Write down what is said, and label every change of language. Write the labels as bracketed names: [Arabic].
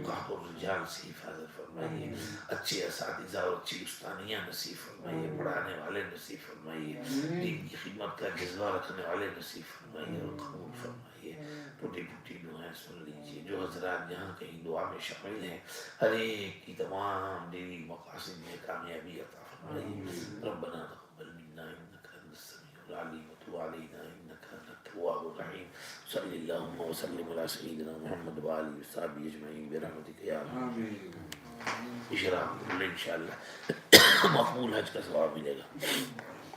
[Urdu] قحط الرجال سے حفاظت فرمائیے. اچھے اساتذہ اور اچھی استانیاں نصیب فرمائیے. پڑھانے والے نصیب فرمائیے. دین کی خدمت کا جذبہ رکھنے والے نصیب فرمائیے اور قبول فرمائیے. ٹوٹی ٹوٹی دعائیں سن لیجیے. جو حضرات یہاں کہیں دعا میں شامل ہیں ہر ایک کی تمام دینی مقاصد میں کامیابی عطا فرمائیے. [Arabic] ربنا تقبل منا انك انت السميع العليم وتب علينا انك انت التواب الرحيم. صلی اللہم وسلم علی سیدنا محمد وآلہ وصحبہ اجمعین برحمتک یا ارحم. [Urdu] اشراق انشاءاللہ مقبول حج کا ثواب ملے گا.